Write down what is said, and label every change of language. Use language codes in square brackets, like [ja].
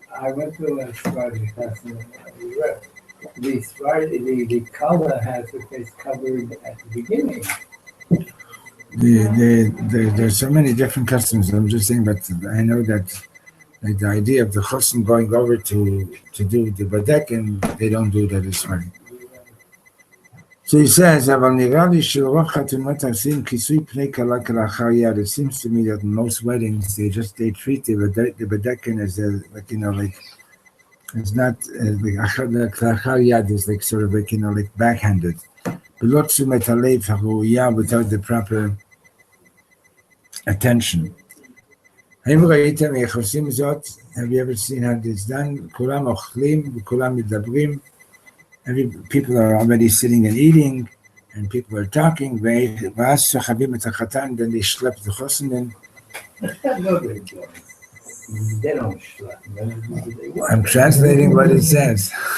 [en] I went to a Sephardi class and we read. The color has the face covered at the beginning. There's so many different customs. I'm just saying, but I know that like the idea of the chosim going over to do the bedekin, they don't do that as well. So he says, [he] אבל נראה לי שרוב חתונות עושים כיסוי פני כלה כלאחר יד. [en] It seems to me that in most weddings they treat the bedekin as like it's not like [he] כלאחר יד [en] is like sort of like like backhanded. [he] בלא תשומת הלב הראויה, [en] without the proper attention. [he] האם ראיתם איך עושים זאת? [en] Have you ever seen how it's done? [he] כולם אוכלים וכולם מדברים. [en] People are already sitting and eating, and people are talking. [he] ואז שוכבים את החתן, [en] then they schlep the chosin in. They don't schlep. I'm translating what it says.